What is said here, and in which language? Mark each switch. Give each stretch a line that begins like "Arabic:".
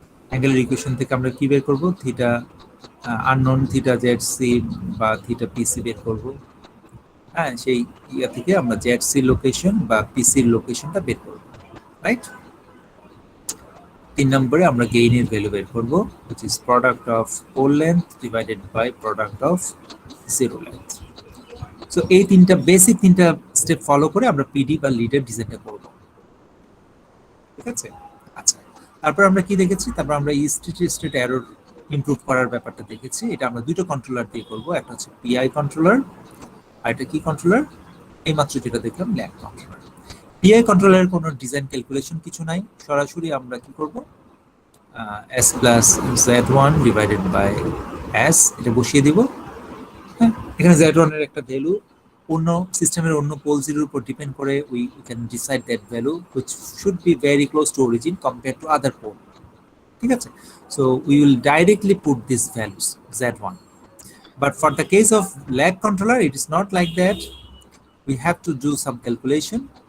Bangla: অ্যাঙ্গেলের equation থেকে আমরা কি বের করব? Theta unknown theta Z C বা থিটা পিসি বের করব। হ্যাঁ, সেই ইয়া থেকে আমরা জেড সি লোকেশন বা পিসির লোকেশনটা বের করব, রাইট? 3 নম্বরে আমরা গেইনের ভ্যালু বের করব,
English: which is product of pole length divided by product of zero length.
Bangla: So এই তিনটা বেসিক তিনটা স্টেপ ফলো করে আমরা পিডি বা লিডের ডিজাইনটা করব, ঠিক আছে? আচ্ছা, তারপর আমরা কি দেখেছি? তারপর আমরা স্টেট এরর ইমপ্রুভ করার ব্যাপারটা দেখেছি। এটা আমরা দুটো কন্ট্রোলার দিয়ে করব, একটা হচ্ছে পিআই কন্ট্রোলার আর এটা কি কন্ট্রোলার? এইমাত্র যেটা দেখলাম, ল্যাগ কন্ট্রোলার। পিআই কন্ট্রোলারের কোনো ডিজাইন ক্যালকুলেশন কিছু নাই, সরাসরি আমরা কি করব? s plus z1 divided by s এটা বসিয়ে দিব। হ্যাঁ, এখানে z1 এর একটা ভ্যালু অন্য সিস্টেমের অন্য পোল জিরোর উপর ডিপেন্ড করে
English: we can decide that value which should be very close to origin compare to other pole,
Bangla: ঠিক আছে?
English: So we will directly put this values z1, but for the case of lag controller it is not like that. We have to do some calculation.